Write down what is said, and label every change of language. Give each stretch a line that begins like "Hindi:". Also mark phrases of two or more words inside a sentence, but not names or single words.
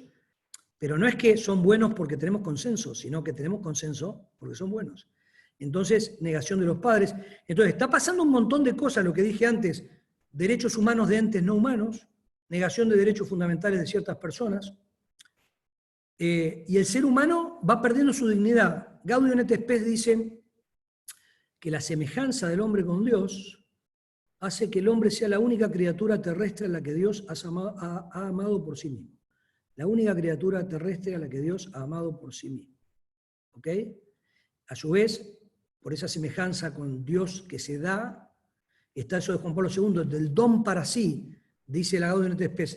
Spanish: Pero no es que son buenos porque tenemos consenso, sino que tenemos consenso porque son buenos. Entonces, negación de los padres. Entonces, está pasando un montón de cosas, lo que dije antes, derechos humanos de entes no humanos, negación de derechos fundamentales de ciertas personas, y el ser humano va perdiendo su dignidad. Gaudium et Spes dice que la semejanza del hombre con Dios hace que el hombre sea la única criatura terrestre a la que Dios ha amado por sí mismo. La única criatura terrestre a la que Dios ha amado por sí mismo. ¿Ok? A su vez, por esa semejanza con Dios que se da, está eso de Juan Pablo II, del don para sí, dice la Gaudium et Spes.